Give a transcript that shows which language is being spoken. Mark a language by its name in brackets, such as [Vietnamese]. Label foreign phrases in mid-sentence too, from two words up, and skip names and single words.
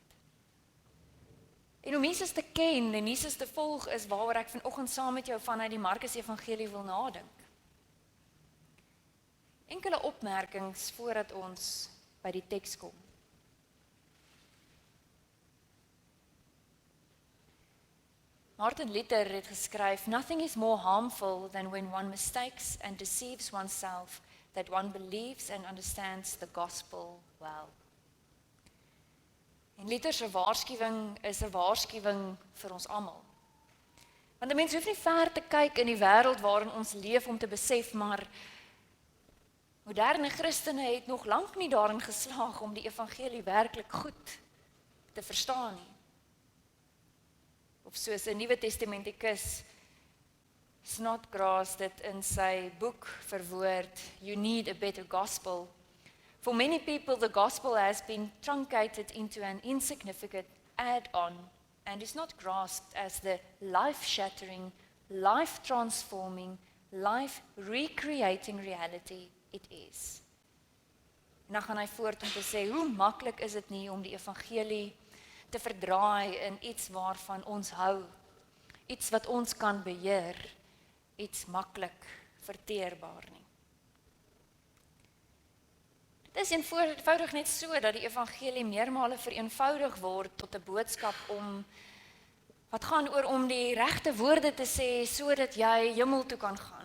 [Afrikaans] En om Jesus te ken en Jesus te volg is waaroor ek vanoggend saam met jou vanuit die Markus Evangelie wil nadink. Enkele opmerkings voordat ons by die teks kom. Martin Luther het geskryf, [English] "Nothing is more harmful than when one mistakes and deceives oneself that one believes and understands the gospel well." [Afrikaans] En Luther se waarskuwing is 'n waarskuwing vir ons almal. Want 'n mens hoef nie ver te kyk in die wêreld waarin ons leef om te besef, maar moderne Christene het nog lank nie daarin geslaag om die evangelie werklik goed te verstaan nie. Of soos 'n Nuwe Testamentikus Snodgrass dit in sy boek verwoord, [English] "You need a better gospel. For many people the gospel has been truncated into an insignificant add-on and is not grasped as the life-shattering, life-transforming, life-recreating reality it is." [Afrikaans] En dan gaan hy voort om te sê, hoe maklik is dit nie om die evangelie te verdraai in iets waarvan ons hou, iets wat ons kan beheer, iets maklik verteerbaar nie. Dit is eenvoudig net so dat die evangelie meermale vereenvoudig word tot 'n boodskap wat gaan oor om die regte woorde te sê sodat jy hemel toe kan gaan.